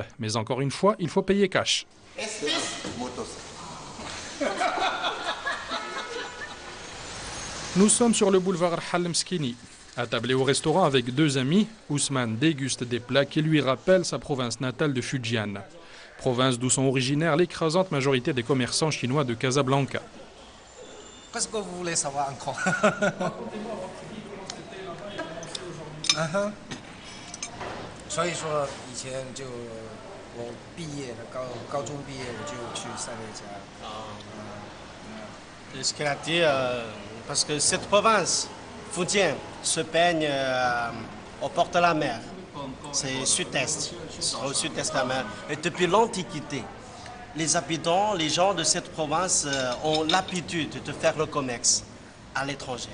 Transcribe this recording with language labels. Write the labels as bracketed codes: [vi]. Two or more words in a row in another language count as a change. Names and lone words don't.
[fr] Mais encore une fois, il faut payer cash. Nous sommes sur le boulevard Halmskini. Attablé au restaurant avec deux amis, Ousmane déguste des plats qui lui rappellent sa province natale de Fujian. Province d'où sont originaires l'écrasante majorité des commerçants chinois de Casablanca. Qu'est-ce que vous voulez savoir encore? [zh] 所以说以前就我毕业了，高中毕业我就去塞内加尔。 [fr] Ce qu'il a dit, parce que cette province, Fujian, se baigne aux portes de la mer. C'est sud-est, au sud-est de la mer. Et depuis l'Antiquité, les habitants, les gens de cette province ont l'habitude de faire le commerce à l'étranger.